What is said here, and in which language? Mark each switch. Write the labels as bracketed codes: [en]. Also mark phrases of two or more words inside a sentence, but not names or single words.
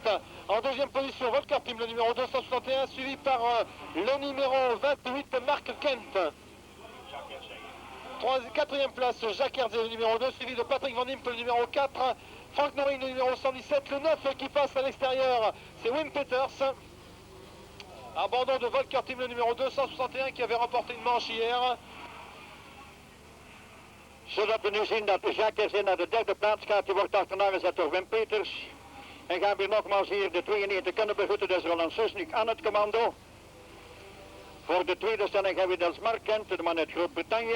[fr] En deuxième position, Volker Team, le numéro 261, suivi par le numéro 28, Mark Kent. Quatrième place, Jacques Herzé, le numéro 2, suivi de Patrick Van Impe, le numéro 4. Frank Noring, le numéro 117. Le 9 qui passe à l'extérieur, c'est Wim Peters. Abandon de Volker Team, le numéro 261, qui avait remporté une manche hier. [nl] Zodat we nu zien dat Jacques Herzé naar de derde plaats gaat. Die wordt achterna gezet door Wim Peters. En gaan we nogmaals hier de 92 kunnen begroeten. Dus Roland Susnik aan het commando. Voor de tweede stelling hebben we dus Mark Kent, de man uit Groot-Brittannië.